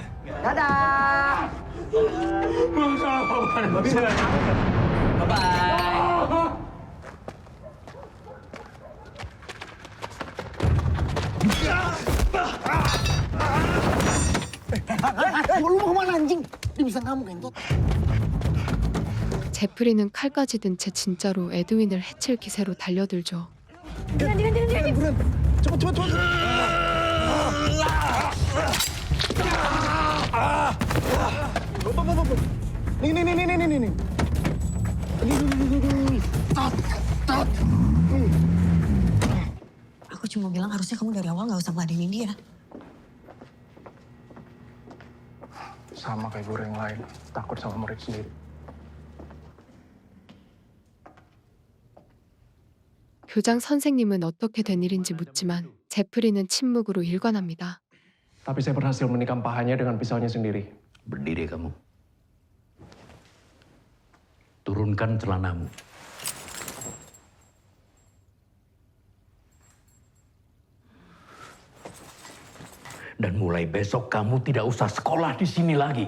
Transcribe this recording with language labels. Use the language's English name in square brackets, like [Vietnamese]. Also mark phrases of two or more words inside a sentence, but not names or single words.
[Indonesian] Dadah! Bye-bye! Lu mau kemana anjing? Dia bisa kamu kentot. [Korean] 제프리는 칼까지 든 채 진짜로 에드윈을 해칠 기세로 달려들죠. [Indonesian] Cepet. Nih. Tat. Aku cuma bilang harusnya kamu dari awal nggak usah ngeladenin dia. Sama kayak guru yang lain, takut sama murid sendiri. [Korean] 교장 선생님은 어떻게 된 일인지 묻지만 제프리는 침묵으로 일관합니다. [Indonesian] Tapi saya berhasil menikam pahanya dengan pisaunya sendiri. Berdiri kamu. Turunkan celanamu. Dan mulai besok kamu tidak usah sekolah di sini lagi.